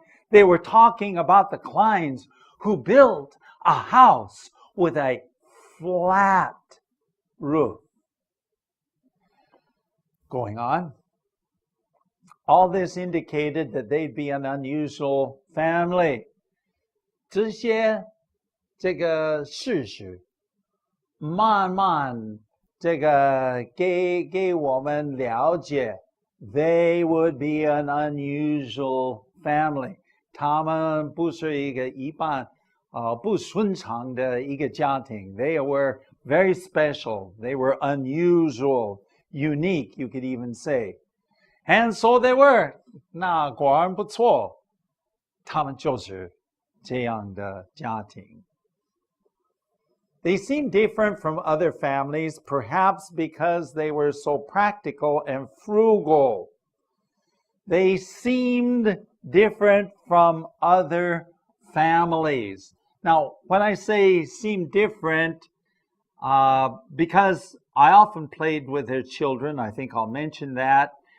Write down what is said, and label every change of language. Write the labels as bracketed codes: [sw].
[en] They were talking about the Kleins who built a house with a flat roof. Going on. All this indicated that they'd be an unusual family. [zh] 这些这个事实慢慢这个给我们了解 [en] they would be an unusual family. [zh] 他们不是一个一般不顺常的一个家庭. [en] They were very special. They were unusual unique, you could even say. And so they were. [zh] 那果然不错，他们就是这样的家庭。 [en] They seemed different from other families, perhaps because they were so practical and frugal. They seemed different from other families. Now, when I say seem different, because I often played with their children, I think I'll mention that.